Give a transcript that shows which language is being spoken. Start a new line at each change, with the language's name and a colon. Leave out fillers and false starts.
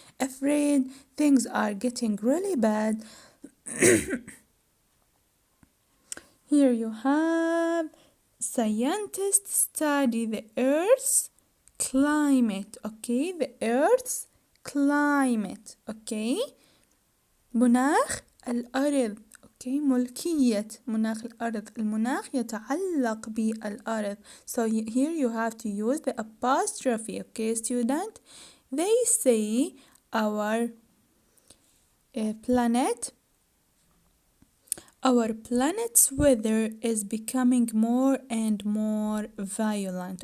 English: Afraid things are getting really bad. Here you have scientists study the earth's climate. Okay, the earth's climate.
Arabic: Okay, مناخ الأرض. Okay, ملكية مناخ الأرض. المناخ يتعلق بالأرض.
English: So here you have to use the apostrophe. Okay, student? They say our planet's weather is becoming more and more violent.